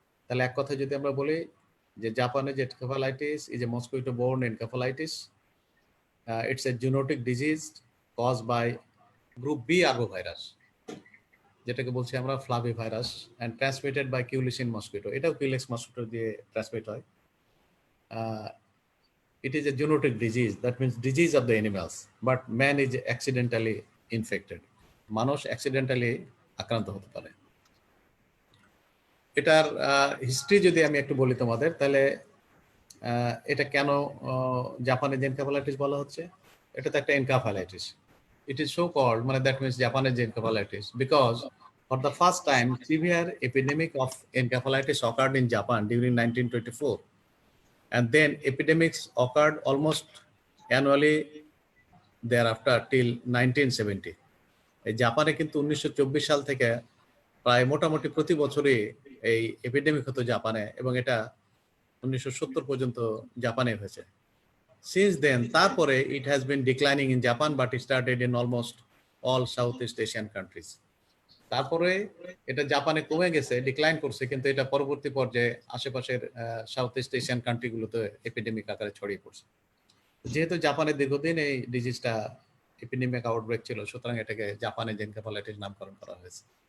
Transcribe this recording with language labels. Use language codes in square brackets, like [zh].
[bn] তাহলে এক কথা যদি আমরা বলি যে [en] জাপানে যে encephalitis is a mosquito borne encephalitis, it's a zoonotic disease cause by group B arbovirus, [bn] যেটাকে বলছি আমরা [en] Flavi virus, and transmitted by culicine mosquito. [bn] এটাও কিউলেক্স মসকুইটো দিয়ে ট্রান্সমিট হয়। [en] It is a zoonotic disease, that means disease of the animals, but man is accidentally infected. [bn] মানুষ accidentally আক্রান্ত হতে পারে। এটার হিস্ট্রি যদি আমি একটু বলি তোমাদের, তাহলে এটা কেন জাপানে এনকেফালাইটিস বলা হচ্ছে? এটা তো একটা encephalitis. [en] It is so called, মানে that means Japanese encephalitis, because for the first time severe epidemic of encephalitis occurred in Japan during 1924. And then epidemics occurred almost annually thereafter till 1970. [bn] এই জাপানে কিন্তু 1924 সাল থেকে প্রায় মোটামুটি প্রতি বছরই এই এপিডেমিক হতো জাপানে, এবং এটা 1970 পর্যন্ত জাপানে হয়েছে। [en] Since then, তারপরে it has been declining in Japan, but it started in almost all Southeast Asian countries. [bn] তারপরে এটা জাপানে কমে গেছে, ডিক্লাইন করছে, কিন্তু এটা পরবর্তী পর্যায়ে আশেপাশের সাউথ ইস্ট এশিয়ান কান্ট্রিগুলোতে এপিডেমিক আকারে ছড়িয়ে পড়ছে। যেহেতু জাপানে দীর্ঘদিন এই ডিজিজটা এপিডেমিক আউটব্রেক ছিল, সুতরাং এটাকে জাপানের এনকেফালাইটিস নামকরণ করা হয়েছে।